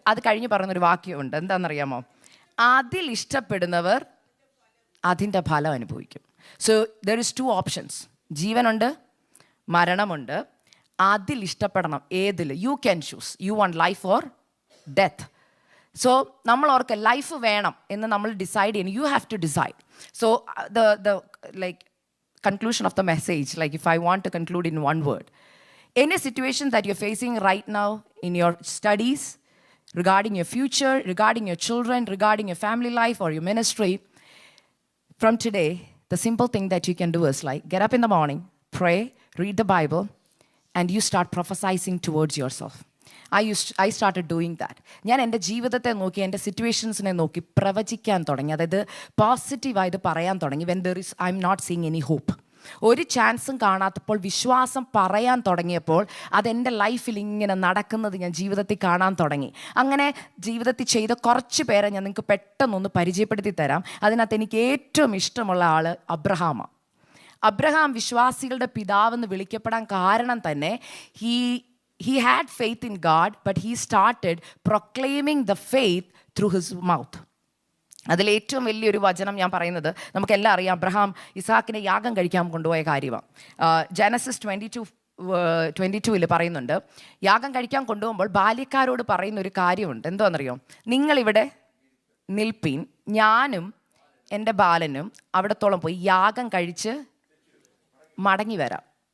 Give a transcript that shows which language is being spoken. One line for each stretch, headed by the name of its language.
Malayalam: അത് കഴിഞ്ഞ് പറയുന്നൊരു വാക്യമുണ്ട്, എന്താണെന്നറിയാമോ? അതിൽ ഇഷ്ടപ്പെടുന്നവർ അതിൻ്റെ ഫലം അനുഭവിക്കും.
English: So there is 2 options.
Malayalam: ജീവനുണ്ട്, മരണമുണ്ട്. അതിൽ ഇഷ്ടപ്പെടണം. ഏതിൽ?
English: You can choose. You want life or death.
Malayalam: So നമ്മൾ ഓർക്ക് ലൈഫ് വേണം എന്ന് നമ്മൾ ഡിസൈഡ് ചെയ്യണം.
English: You have to decide. So the like conclusion of the message, like if I want to conclude in one word, any situation that you're facing right now in your studies, regarding your future, regarding your children, regarding your family life or your ministry, from today the simple thing that you can do is like get up in the morning, pray, read the Bible, and you start prophesying towards yourself. I started doing that.
Malayalam: ഞാൻ എൻ്റെ ജീവിതത്തെ നോക്കി, എൻ്റെ സിറ്റുവേഷൻസിനെ നോക്കി പ്രവചിക്കാൻ തുടങ്ങി. അതായത് പോസിറ്റീവായത് പറയാൻ തുടങ്ങി.
English: when there is I'm not seeing any hope,
Malayalam: ഒരു ചാൻസും കാണാത്തപ്പോൾ വിശ്വാസം പറയാൻ തുടങ്ങിയപ്പോൾ അതെൻ്റെ ലൈഫിൽ ഇങ്ങനെ നടക്കുന്നത് ഞാൻ ജീവിതത്തിൽ കാണാൻ തുടങ്ങി. അങ്ങനെ ജീവിതത്തിൽ ചെയ്ത കുറച്ച് പേരെ ഞാൻ നിങ്ങൾക്ക് പെട്ടെന്നൊന്ന് പരിചയപ്പെടുത്തി തരാം. അതിനകത്ത് എനിക്ക് ഏറ്റവും ഇഷ്ടമുള്ള ആൾ അബ്രഹാമാണ്. അബ്രഹാം വിശ്വാസികളുടെ പിതാവെന്ന് വിളിക്കപ്പെടാൻ കാരണം തന്നെ
English: he had faith in God, but he started proclaiming the faith through his mouth.
Malayalam: അതിൽ ഏറ്റവും വലിയൊരു വചനം ഞാൻ പറയുന്നത് നമുക്കെല്ലാം അറിയാം. അബ്രഹാം ഇസാക്കിനെ യാഗം കഴിക്കാൻ കൊണ്ടുപോയ കാര്യമാണ്. ജനസിസ് 22 പറയുന്നുണ്ട്, യാഗം കഴിക്കാൻ കൊണ്ടുപോകുമ്പോൾ ബാല്യക്കാരോട് പറയുന്ന ഒരു കാര്യമുണ്ട്. എന്താണെന്നറിയോ? നിങ്ങളിവിടെ നിൽപ്പീൻ, ഞാനും എൻ്റെ ബാലനും അവിടത്തോളം പോയി യാഗം കഴിച്ച് മടങ്ങി വരാം.